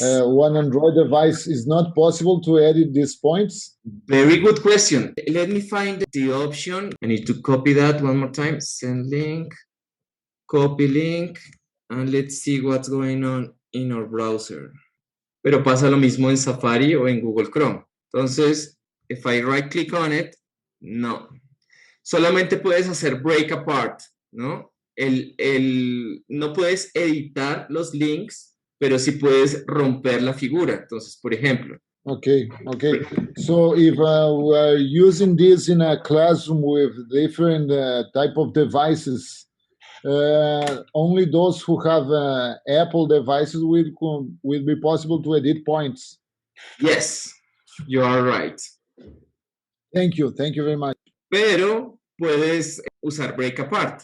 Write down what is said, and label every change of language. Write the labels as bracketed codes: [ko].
[en] one Android device, is not possible to edit these points? Very good question. Let me find the option. I need to copy that one more time. Send link, copy link, and let's see what's going on in our browser. [es] Pero pasa lo mismo en Safari o en Google Chrome. Entonces, [en] if I right click on it, [es] no. Solamente puedes hacer break apart, ¿no? No puedes editar los links, pero sí puedes romper la figura. Entonces, por ejemplo. [en] Okay. So if we're using this in a classroom with different type of devices, only those who have Apple devices will be possible to edit points. Yes, you are right. Thank you very much. [es] Pero puedes usar break apart.